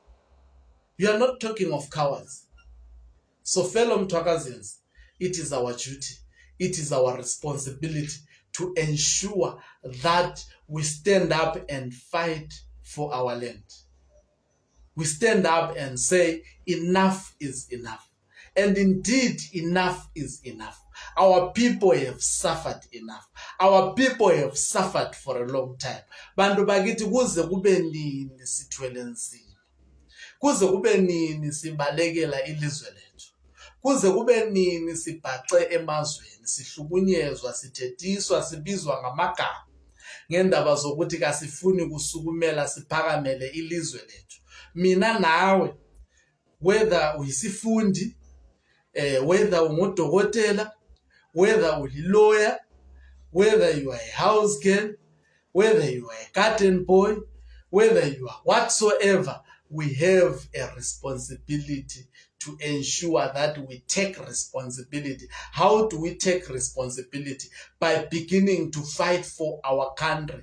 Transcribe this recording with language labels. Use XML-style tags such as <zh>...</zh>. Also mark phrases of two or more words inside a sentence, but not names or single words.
<en>You are not talking of cowards. So fellow Mtwakazins, it is our duty, it is our responsibility to ensure that we stand up and fight for our land. We stand up and say enough is enough. And indeed, enough is enough. Our people have suffered enough. Our people have suffered for a long time.</en> <nd>Bantu bakithi kuze kube nini sithwele nzima. Kuze kube nini simbalekela ilizwe lethu. Kuze kube nini sibhace emazweni, sihlukunyezwa, sithethiswa, sibizwa ngamagama. Ngendaba zokuthi kasifuni kusukumela siphakamele ilizwe lethu. Mina nawe,</nd> <en>whether uyisifundi, whether ungudokotela, whether uyi-lawyer, whether you are a house girl, whether you are a garden boy, whether you are whatsoever, we have a responsibility to ensure that we take responsibility. How do we take responsibility? By beginning to fight for our country.</en>